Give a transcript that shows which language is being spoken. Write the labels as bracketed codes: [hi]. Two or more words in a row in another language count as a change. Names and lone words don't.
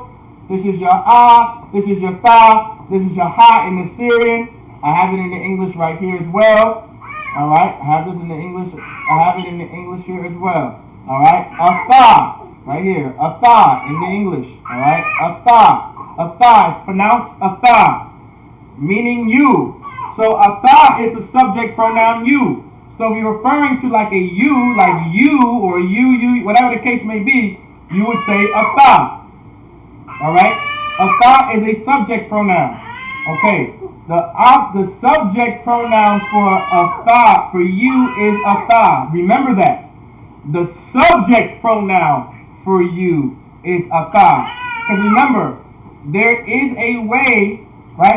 [en] This is your this is your tha, this is your ha in the Syrian. I have it in the English right here as well. Alright, I have this in the English. I have it in the English here as well. Alright, a tha, right here. A tha in the English. Alright, a tha. A tha is pronounced a tha, meaning you. So a tha is the subject pronoun you. So if you're referring to like a you, like you or you, whatever the case may be, you would say a tha. Alright? A tha is a subject pronoun. Okay. The subject pronoun for a tha, for you, is a tha. Remember that. The subject pronoun for you is a tha. Because remember, there is a way, right?